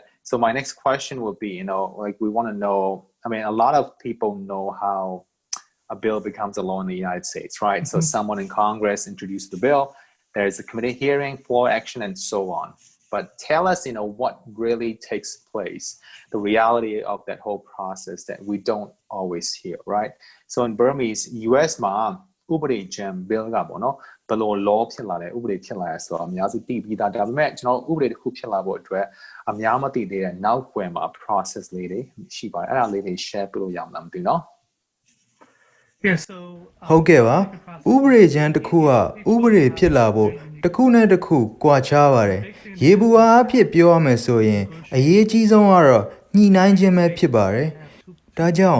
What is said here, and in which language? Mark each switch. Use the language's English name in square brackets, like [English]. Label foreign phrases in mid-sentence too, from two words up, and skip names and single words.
[English] So my next question would be, like we want to know. I mean, a lot of people know how a bill becomes a law in the United States, right? So someone in Congress introduced the bill. There's a committee hearing, floor action, and so on. But tell us, what really takes place, the reality of that whole process that we don't always hear, right? So in Burmese, [Burmese] US မှာဥပဒေကြမ်း bill ကပေါ့နော်ဘယ်လို law ဖြစ်လာလဲဥပဒေဖြစ်လာလဲဆိုတော့အများစုသိပြီးသားဒါပေမဲ့ကျွန်တော်ဥပဒေတစ်ခုဖြစ်လာဖို့အတွက်အများမသိသေးတဲ့နောက်ွယ်မှာ process လေးတွေရှိပါတယ်အဲ့ဒါလေးတွေ share ပြလို့ရမှာမသိနော် [English] Yeah, so [Burmese] ဟုတ်ကဲ့ပါဥပဒေကြမ်းတစ်ခုကဥပဒေဖြစ်လာဖို့တစ်ခုနဲ့တစ်ခုကွာခြားပါတယ်ရေဘူးအားအဖြစ်ပြောရမယ်ဆိုရင်အရေးကြီးဆုံးကတော့ညှိနှိုင်းခြင်းပဲဖြစ်ပါတယ်ဒါကြောင့်